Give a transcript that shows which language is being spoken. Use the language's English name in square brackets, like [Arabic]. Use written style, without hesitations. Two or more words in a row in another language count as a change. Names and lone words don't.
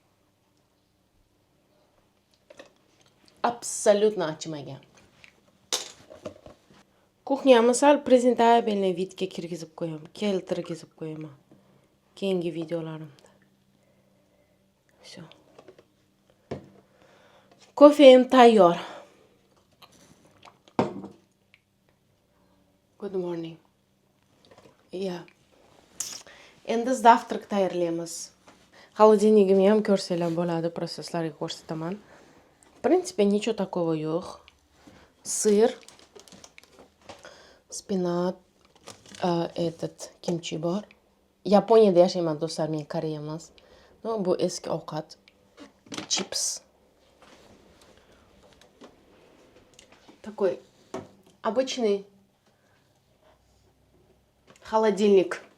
[Uzbek] Absolutno achimagan. Kuxnyamni sal prezentabelniy vidga keltirgizib qo'yaman. Keyingi videolarimda. Всё. Kofem tayyor. [English] Good morning. [Uzbek] Endi zavtrak tayyorlaymiz. Холодильнигimni ham ko'rsanglar bo'ladi, просто sizlarga ko'rsataman. [Russian] В принципе, ничего такого yo'q. Сыр, [Uzbek] spinat, kimchi bor. Yaponiyada yashayman do'stlar, men Koreya emas. No, bu eski ovqat. Chips. [Russian] Такой обычный холодильник.